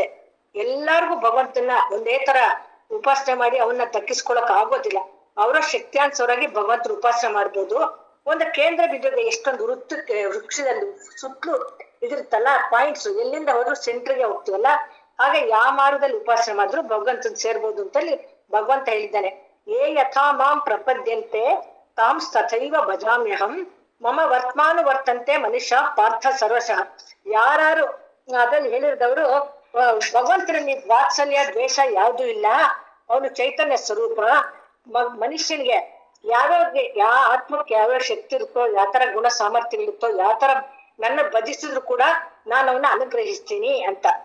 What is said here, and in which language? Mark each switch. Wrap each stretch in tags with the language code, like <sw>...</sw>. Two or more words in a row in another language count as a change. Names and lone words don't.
<kn>ಎಲ್ಲಾರ್ಗು ಭಗವಂತನ ಒಂದೇ ತರ ಉಪಾಸನೆ ಮಾಡಿ ಅವನ್ನ ದಕ್ಕಿಸ್ಕೊಳಕ್ ಆಗೋದಿಲ್ಲ. ಅವರ ಶಕ್ತಿಯಾನ್ಸವರಾಗಿ ಭಗವಂತನ ಉಪಾಸನೆ ಮಾಡ್ಬೋದು. ಒಂದು ಕೇಂದ್ರ ಬಿಂದುಗೆ ಎಷ್ಟೊಂದು ವೃಕ್ಷದಲ್ಲಿ ಸುತ್ತಲೂ ಇದಿರುತ್ತಲ್ಲ ಪಾಯಿಂಟ್ಸ್, ಎಲ್ಲಿಂದ ಹೋದ್ರು ಸೆಂಟ್ರಿಗೆ ಹೋಗ್ತೀವಲ್ಲ, ಹಾಗೆ ಯಾವ ಮಾರ್ಗದಲ್ಲಿ ಉಪಾಸನೆ ಮಾಡಿದ್ರು ಭಗವಂತನ ಸೇರ್ಬೋದು ಅಂತಲ್ಲಿ ಭಗವಂತ ಹೇಳಿದ್ದಾನೆ.</kn> <sa>ಯಥಾ ಮಾಂ ಪ್ರಪದ್ಯಂತೆ ತಾಂ ತಥೈವ ಭಜಾಮ್ಯಹಂ ಮಮ ವರ್ತಮಾನು ವರ್ತಂತೆ ಮನುಷ್ಯ ಪಾರ್ಥ ಸರ್ವಶಃ.</sa> <kn>ಯಾರು ಅದ್ರಲ್ಲಿ ಹೇಳಿದವರು ಭಗವಂತನಲ್ಲಿ ವಾತ್ಸಲ್ಯ ದ್ವೇಷ ಯಾವ್ದು ಇಲ್ಲ, ಅವನು ಚೈತನ್ಯ ಸ್ವರೂಪ. ಮನುಷ್ಯನಿಗೆ ಯಾವ ಆತ್ಮಕ್ಕೆ ಯಾವ್ಯಾವ ಶಕ್ತಿ ಇರುತ್ತೋ, ಯಾವ ತರ ಗುಣ ಸಾಮರ್ಥ್ಯಗಳಿರುತ್ತೋ, ಯಾವ ತರ ನನ್ನ ಭಜಿಸಿದ್ರು ಕೂಡ ನಾನು ಅವನ್ನ ಅನುಗ್ರಹಿಸ್ತೀನಿ ಅಂತ.</kn>